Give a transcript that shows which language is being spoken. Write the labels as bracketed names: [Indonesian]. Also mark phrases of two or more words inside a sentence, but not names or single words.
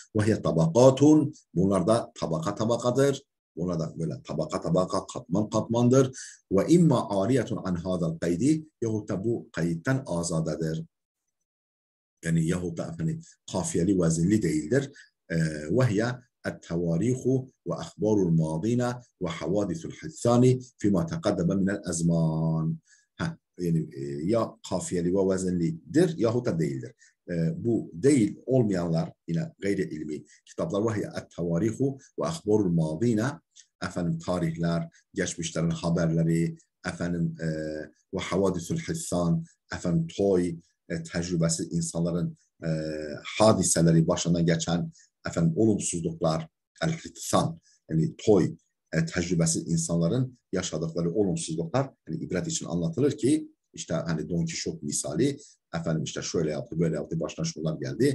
[Arabic] وهي طبقات. [Turkish] Bunlar da tabaka tabakadır. Bunlar da böyle tabaka tabaka, katman katmandır. [Arabic] وإما عارية عن هذا القيد. [Turkish] Yahut da bu kayıttan azadedir. Yani yahut da efendim kafiyeli, vezinli değildir. [Arabic] Vehiye التواريخ وأخبار الماضين وحوادث الحدثان فيما تقدم من الأزمان. [Turkish] Yani ya kafiyeli ve vezinlidir yahut da değildir. Bu değil olmayanlar yine gayri ilmi kitaplar. [Arabic] وهي التواريخ وأخبار الماضين. [Turkish] Efendim tarihler, geçmişlerin haberleri, efendim ve [Arabic] حوادث الحدثان, [Turkish] efendim toy tecrübesi, insanların hadiseleri, başına geçen efendim olumsuzluklar, el-hitsan, yani toy tecrübesi, insanların yaşadıkları olumsuzluklar, yani ibret için anlatılır ki işte hani Don Kişot misali, efendim işte şöyle yaptı, böyle yaptı, başına şunlar geldi.